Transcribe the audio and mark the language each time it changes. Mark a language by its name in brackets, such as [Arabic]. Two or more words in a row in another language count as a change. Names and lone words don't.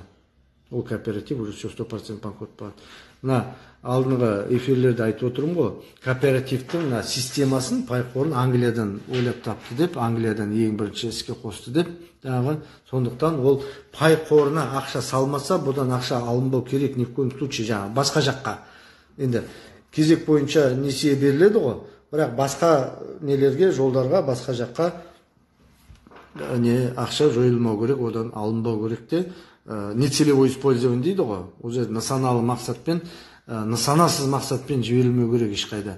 [Kazakh] Ол кооператив уже 100% банкрот болады. Мына алдыңғы эфирлерде айтып отырмын ғой, кооперативтің системасын, пай қорын Англиядан ойлап тапты деп, Англиядан ең бірінші іске қосты деп, сондықтан ол пай қорына ақша салмаса, бұдан ақша алынбау керек, [Russian] ни в коем случае [Kazakh] басқа жаққа. Енді кезек бойынша несие беріледі ғой, бірақ басқа нелерге, жолдарға, басқа жаққа ақша жойылмау керек, одан алынбау керек те. [Russian] Нецелевой использование [Kazakh] дейді ғой, ол жерде нысаналы мақсатпен, нысанасыз мақсатпен жіберілмеу керек ешқайда.